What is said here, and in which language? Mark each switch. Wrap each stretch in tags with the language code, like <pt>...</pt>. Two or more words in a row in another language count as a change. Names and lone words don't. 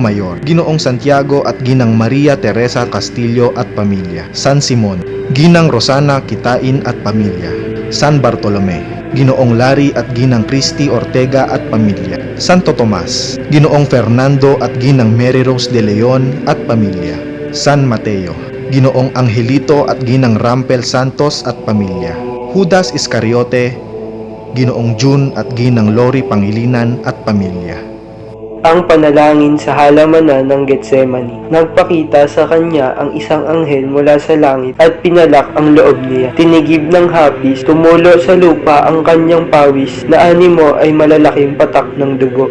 <tl>Mayor, Ginoong Santiago at Ginang Maria Teresa Castillo at pamilya, San Simon, Ginang Rosana Kitain at pamilya, San Bartolome, Ginoong Larry at Ginang Christy Ortega at pamilya, Santo Tomas, Ginoong Fernando at Ginang Mary Rose de Leon at pamilya, San Mateo, Ginoong Angelito at Ginang Rampel Santos at pamilya, Judas Iscariote, Ginoong June at Ginang Lori Pangilinan at pamilya. Ang panalangin sa halamanan ng Getsemani. Nagpakita sa kanya ang isang anghel mula sa langit at pinalak ang loob niya. Tinigib ng hapis, tumulo sa lupa ang kanyang pawis na animo ay malalaking patak ng dugo.</tl>